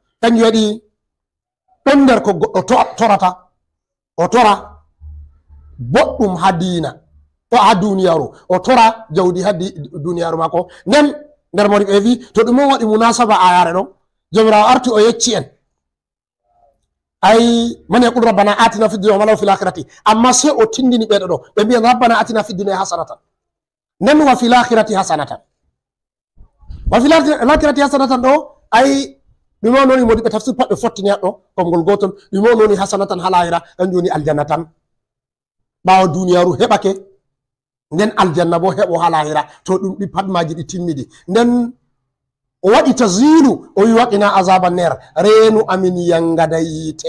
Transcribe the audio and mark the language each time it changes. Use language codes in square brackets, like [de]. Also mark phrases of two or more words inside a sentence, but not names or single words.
[ff] kanjum waɗi ɗon nder ko goɗɗo torata, o tora boɗɗum ha dina to ha duniyaru, o tora jawdi ha duniyaru mako. nden nder moni ɓe wi to ɗum on waɗi munasaba ayare ɗo, jomirawo arti o yecci en ay [ar] من يقول ربنا آتنا في الدنيا وما له في الآخرة, [ff] amma sai o tindini ɓeɗo ɗo ɓe mbiyan [ar] ربنا آتنا في الدنيا حسنة, [ff] nden [ar] وفي الآخرة حسنة. وفي الآخرة حسنة [ff] ɗo ay ɗume on woni modi ɓe tafsir pat ɓe fottini haɗɗo konngol gotol. ɗume on woni hasanatan ha lahira, kanjum woni aljanna tan. ɓawo duniyaru heɓake, nden aljanna bo heɓo ha lahira, to ɗum ɗi pat maji ɗi timmidi. nden o waɗi tazilu o wi [ar] وقنا عذاب النار, [ff] reenu amin yangada yiite.